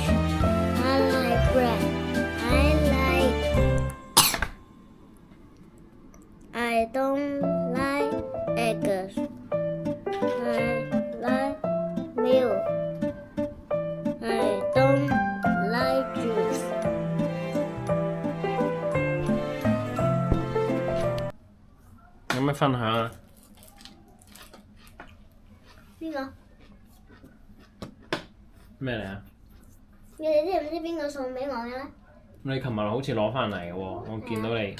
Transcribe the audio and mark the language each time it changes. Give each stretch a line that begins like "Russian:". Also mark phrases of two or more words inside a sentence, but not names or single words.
English: I like bread. I don't like eggs. I like milk. I don't like juice.
Cantonese: 有咩分享啊？邊個？咩嚟啊？你哋知唔知邊個送俾我嘅咧？你琴日好似攞翻嚟嘅喎，我見到你。